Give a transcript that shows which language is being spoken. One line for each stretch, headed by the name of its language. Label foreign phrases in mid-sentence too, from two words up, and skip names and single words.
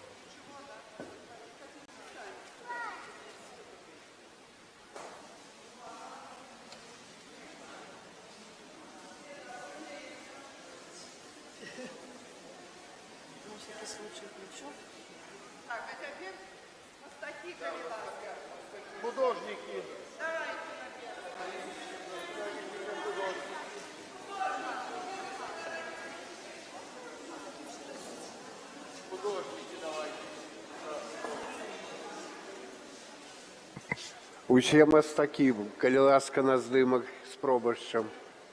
Russian: Так, а теперь
Belarusian: мастаки Калиласка.
Russian: Художники. Художники, давайте.
Belarusian: Усе мастакі, калі ласка, на здымак з пробашчам.